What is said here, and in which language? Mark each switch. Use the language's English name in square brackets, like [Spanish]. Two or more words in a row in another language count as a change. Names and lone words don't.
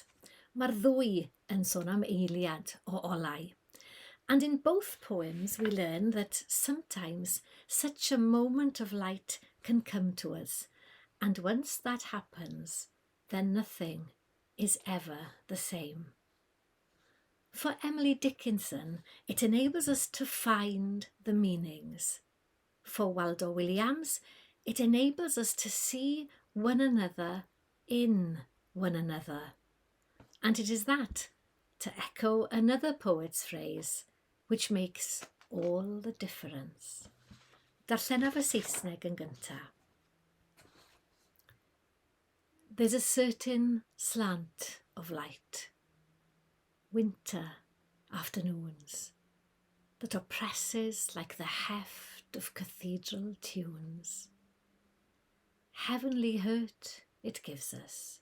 [Welsh] Mae'r ddwy yn sôn am eiliad o olau. [English] And in both poems we learn that sometimes such a moment of light can come to us, and once that happens, then nothing is ever the same. For Emily Dickinson, it enables us to find the meanings. For Waldo Williams, it enables us to see one another in one another. And it is that, to echo another poet's phrase, which makes all the difference. [Welsh] Darllenaf y Saesneg yn gyntaf. [English] There's a certain slant of light, winter afternoons, that oppresses like the heft of cathedral tunes. Heavenly hurt it gives us.